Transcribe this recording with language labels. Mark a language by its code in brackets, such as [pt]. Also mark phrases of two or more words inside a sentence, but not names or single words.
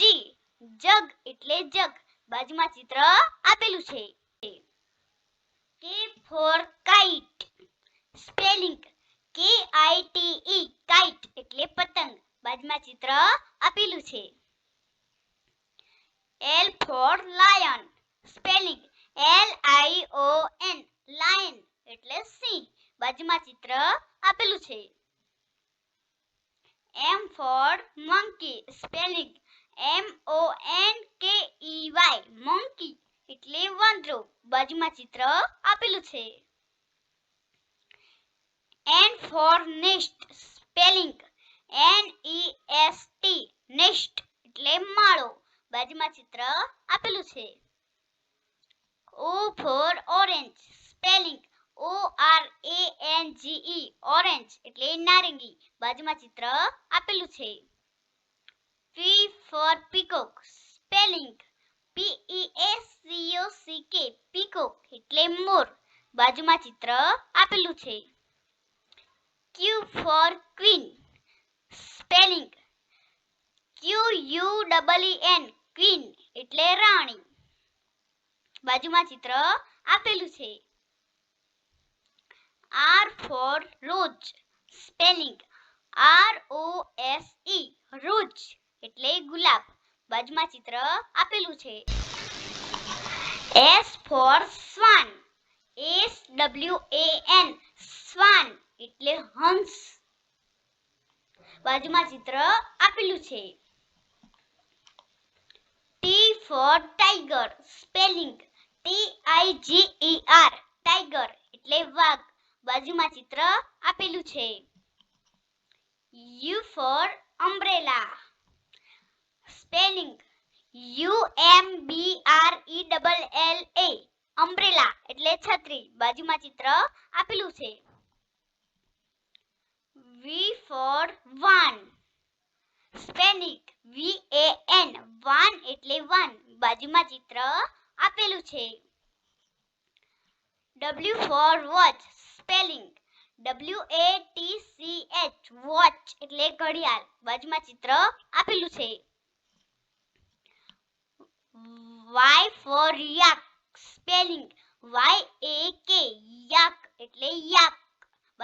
[gu] જગ એટલે જગ. બાજુમાં ચિત્ર આપેલું છે. [en] K for kite. સ્પેલિંગ KITE. [gu] કાઇટ એટલે પતંગ. બાજુમાં ચિત્ર આપેલું છે. [en] L for lion. સ્પેલિંગ LION. [gu] લાયન એટલે સિંહ. બાજુમાં ચિત્ર આપેલું છે. [en] M for monkey. સ્પેલિંગ MONKEY. [gu] monkey એટલે વાંદરો. બાજુમાં ચિત્ર આપેલું છે. [en] N for nest. સ્પેલિંગ NEST. [gu] nest એટલે માળો. બાજુમાં ચિત્ર આપેલું છે. [en] O for orange. સ્પેલિંગ ORANGE. [gu] ઓરેન્જ એટલે નારંગી. બાજુમાં ચિત્ર આપેલું છે. [en] P for peacock. સ્પેલિંગ PEACOCK. [gu] peacock એટલે મોર. બાજુમાં ચિત્ર આપેલું છે. [en] Q for queen. સ્પેલિંગ QUEEN. [gu] queen એટલે રાણી. બાજુમાં ચિત્ર આપેલું છે. [en] R for rose. સ્પેલિંગ ROSE. [gu] રોઝ એટલે ગુલાબ. બાજુમાં ચિત્ર આપેલું છે. [en] S for swan. SWAN. [gu] સ્વાન એટલે હંસ. બાજુમાં ચિત્ર આપેલું છે. [en] T for tiger. સ્પેલિંગ TIGER. [gu] ટાઈગર એટલે વાઘ. બાજુમાં ચિત્ર આપેલું છે. [en] U for umbrella. સ્પેલિંગ UMBRELLA. [gu] umbrella એટલે છત્રી. બાજુમાં ચિત્ર આપેલું છે. [en] V for van. સ્પેલિંગ VAN. [gu] વાન એટલે વાન. બાજુમાં ચિત્ર આપેલું છે. [en] W for watch. સ્પેલિંગ WATCH. [gu] વોચ એટલે ઘડિયાળ. બાજુમાં ચિત્ર આપેલું છે. [en] Y for yak. સ્પેલિંગ YAK. yak એટલે યાક.